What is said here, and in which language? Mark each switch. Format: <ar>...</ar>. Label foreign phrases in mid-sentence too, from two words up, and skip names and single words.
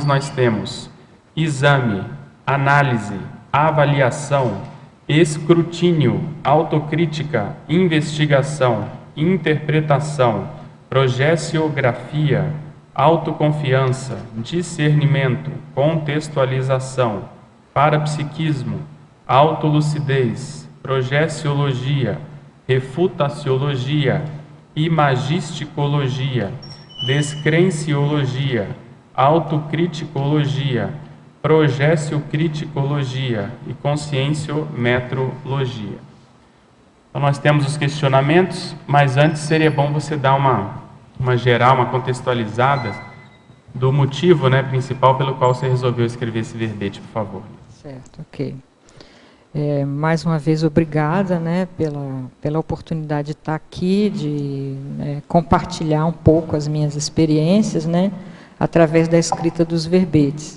<pt>nós temos exame, análise, avaliação, escrutínio, autocrítica, investigação, interpretação, progessiografia, autoconfiança, discernimento, contextualização, parapsiquismo, autolucidez, progessiologia, refutaciologia, imagisticologia, descrenciologia, autocriticologia, progessio-criticologia e conscienciometrologia. Então nós temos os questionamentos, mas antes seria bom você dar uma uma geral, uma contextualizada do motivo, né, principal pelo qual você resolveu escrever esse verbete, por favor. Certo, ok. Mais uma vez, obrigada, né, pela oportunidade de estar aqui, de compartilhar um pouco as minhas experiências, né, através da escrita dos verbetes.</pt>